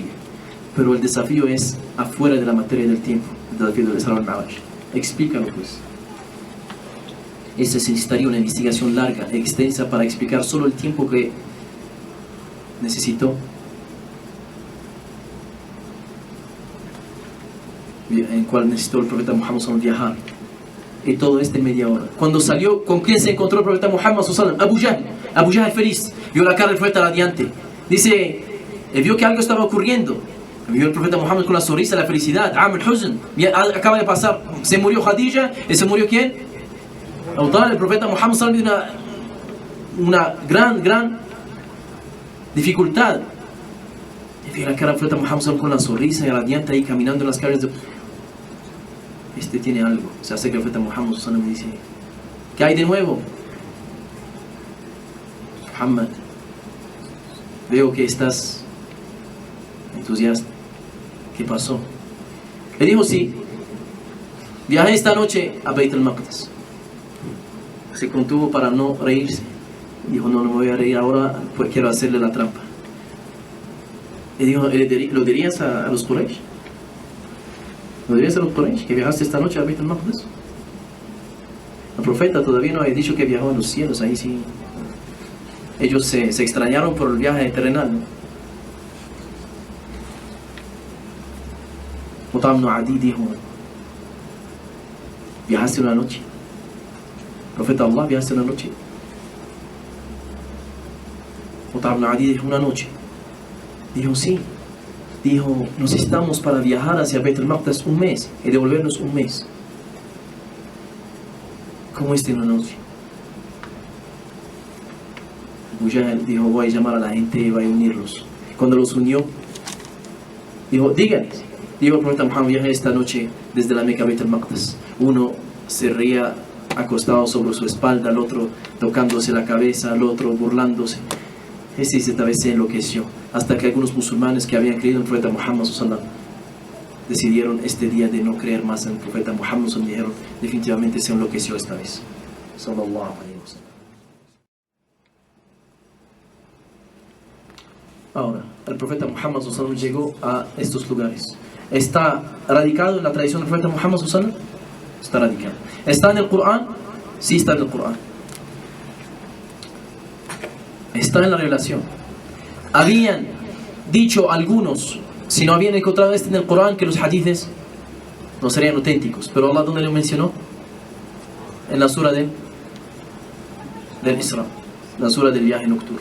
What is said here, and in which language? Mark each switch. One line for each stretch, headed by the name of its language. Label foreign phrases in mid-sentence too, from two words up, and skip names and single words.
Spanish: Pero el desafío es afuera de la materia y del tiempo. El desafío del Isra al-Mi'raj. Explícalo pues. Esta se necesitaría una investigación larga, extensa, para explicar solo el tiempo que necesitó, en cual necesitó el profeta Muhammad
Arabic: صلى الله عليه وسلم
Spanish: viajar. Y todo esto en media hora. Cuando salió, ¿con quién se encontró el profeta Muhammad
Arabic: صلى الله عليه وسلم?
Spanish: Abu Jahl feliz, vio la cara del profeta radiante. Dice, vio que algo estaba ocurriendo. Vio el profeta Muhammad con la sonrisa, la felicidad.
Arabic: عام حزن,
Spanish: acaba de pasar, se murió Khadija, y se murió ¿quién? Abu Talib. El profeta Muhammad
Arabic: صلى الله عليه وسلم
Spanish: una gran dificultad. Y vio la cara del profeta Muhammad
Arabic: صلى الله عليه وسلم
Spanish: con la sonrisa y radiante ahí caminando en las calles de... Este tiene algo. Se acerca el profeta Muhammad
Arabic: صلى الله عليه وسلم
Spanish: y dice, ¿qué hay de nuevo? Muhammad, veo que estás entusiasta. ¿Qué pasó? Le dijo, sí, viajé esta noche a Beit al-Maqdis. Se contuvo para no reírse. Dijo, no me voy a reír ahora, pues quiero hacerle la trampa. Le dijo, ¿lo dirías a los Quraysh? ¿Lo dirías a los Quraysh que viajaste esta noche a Beit al-Maqdis? El profeta todavía no había dicho que viajó a los cielos, ahí sí. Ellos se extrañaron por el viaje terrenal, ¿no? Mutab ibn Adi dijo, ¿viajaste una noche? Profeta Allah, ¿viajaste una noche? Mutab ibn Adi dijo, una noche. Dijo, sí. Dijo, nos estamos para viajar hacia Beit al-Maqdis un mes y devolvernos un mes. ¿Cómo es de una noche? Abu Jahl dijo, voy a llamar a la gente y voy a unirlos. Cuando los unió, dijo, díganles. Dijo el profeta Muhammad, viajé esta noche desde la Meca a Beit al-Maqdis. Uno se ría acostado sobre su espalda, el otro tocándose la cabeza, el otro burlándose. Este esta vez se enloqueció, hasta que algunos musulmanes que habían creído en el profeta Muhammad
Arabic: صلى الله عليه وسلم
Spanish: decidieron este día de no creer más en el profeta Muhammad
Arabic: صلى الله عليه وسلم.
Spanish: Dijeron, definitivamente se enloqueció esta vez.
Arabic: صلى الله عليه وسلم.
Spanish: Ahora, el profeta Muhammad
Arabic: صلى الله عليه وسلم
Spanish: llegó a estos lugares. ¿Está radicado en la tradición del profeta Muhammad
Arabic: صلى الله عليه وسلم?
Spanish: Está radicado. ¿Está en el Corán? Sí, está en el Corán. Está en la revelación. Habían dicho algunos, si no habían encontrado en el Corán, que los hadithes no serían auténticos. Pero Allah, ¿dónde lo mencionó? En la sura del Isra, la sura del viaje nocturno.